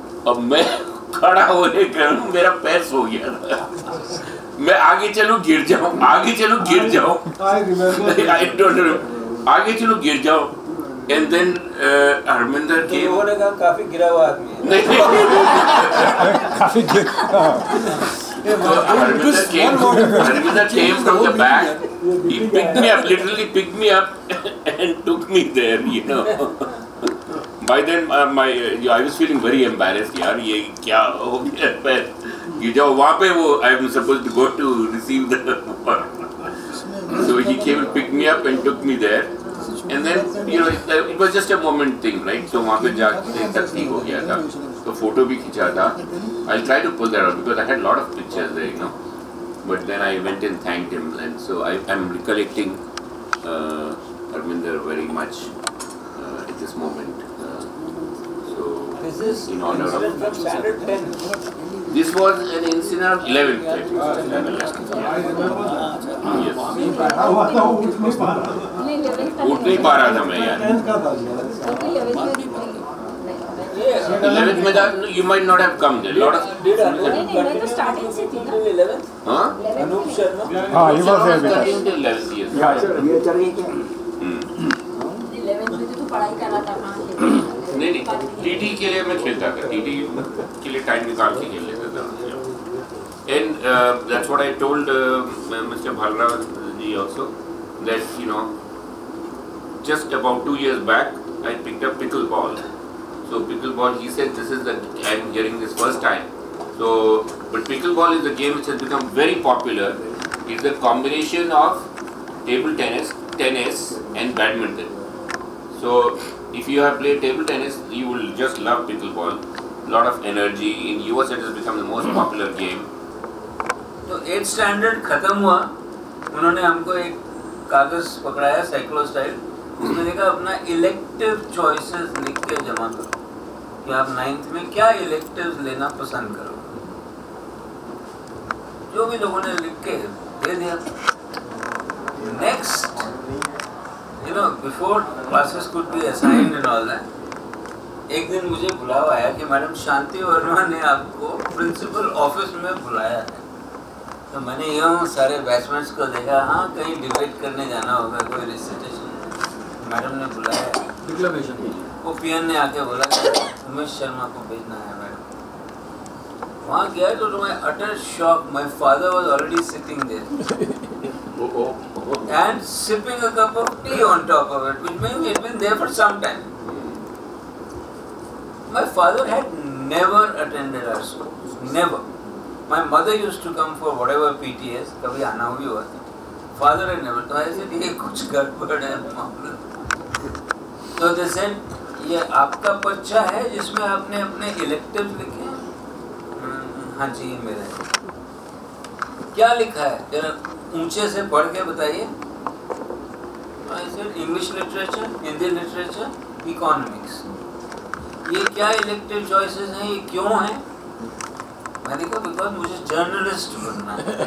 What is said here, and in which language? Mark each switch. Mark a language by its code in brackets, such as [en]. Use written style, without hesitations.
[hi] अब मैं खड़ा होने का मेरा पैर सो गया था, मैं आगे चलूं गिर जाऊं, आगे चलूं गिर जाऊं, [en] I don't know, [hi] आगे चलूं गिर जाऊं, [en] and then Harminder came. [hi] वो ने कहा काफी गिरा हुआ आदमी है। नहीं काफी गिरा। [en] Harminder came from the back. He picked me up, literally picked me up, and took me there. You know. By then, I was feeling very embarrassed. [hi] यार ये क्या हो गया पैर? ये जो वहाँ पे वो [en] I am supposed to go to receive the award. So he came and picked me up and took me there. And then, you know, it was just a moment thing, right? [hi] So वहाँ पे जाके तक ठीक हो गया था, तो photo भी खींचा था. [en] I'll try to pull that out because I had a lot of pictures there, you know. But then I went and thanked him, and so I'm recollecting Harminder very much at this moment. This is in honor of from standard 10. This was an incident of 11th. Yes. [hi] उठ नहीं पा रहा था मैं यार. [en] 11th में that you might not have come there. Lot of. [hi] मैं तो starting से थी ना. [en] 11th. [hi] हाँ. अनूप शर्मा. [en] हाँ, he was there with us. 11th, yes. [hi] ये चल गई क्या? 11th में तो पढ़ाई कर रहा था कहाँ से? नहीं टीटी के लिए मैं खेलता था, टीटी के लिए टाइम निकाल के खेल लेता था. [en] And that's what I told Mr. Bhalrav ji also, that you know, just about 2 years back I picked up pickleball. So pickleball, he said this is the, I'm hearing this first time. So but pickleball is a game which has become very popular. It's a combination of table tennis and badminton. So if you have played table tennis, you will just love pickleball. Lot of energy. In US it has become the most popular game. [hi] तो 8th standard खत्म हुआ, उन्होंने हमको एक कागज पकड़ाया cyclo style, उसमें लिखा अपना इलेक्टिव चॉइसेस लिख के जमा करो कि आप 9th में क्या इलेक्टिव लेना पसंद करो. जो भी लोगों ने लिख के दे दिया. Next, [en] you know, before classes could be assigned and all that, [hi] एक दिन मुझे बुलावा आया कि मैडम शांति वर्मा ने आपको प्रिंसिपल ऑफिस में बुलाया है. तो मैंने यूँ सारे बैचमेट्स को देखा, हाँ कहीं डिबेट करने जाना होगा, कोई रिसिटेशन. मैडम ने बुलाया, वो पीएन ने आके बोला उमेश शर्मा को भेजना है मैडम. वहाँ गया तो मैं अटर shock. [en] My father was already sitting there and sipping a cup of tea on top of it, which means it had been there for some time. My father had never attended our school, never. My mother used to come for whatever PTS, [hi] कभी आना भी हुआ था. [en] Father had never. [hi] तो [en] I said [hi] ये कुछ गड़बड़ है मामला. [en] So they said [hi] ये आपका पर्चा है जिसमें आपने अपने इलेक्टिव लिखे हैं? हाँ जी ये मेरा है. क्या लिखा है जरा ऊंचे से पढ़ के बताइए. [en] I said English literature, Hindi literature, economics. [hi] ये क्या इलेक्टिव चॉइसेस हैं, ये क्यों हैं? मैंने कहा बिकॉज मुझे जर्नलिस्ट बनना है.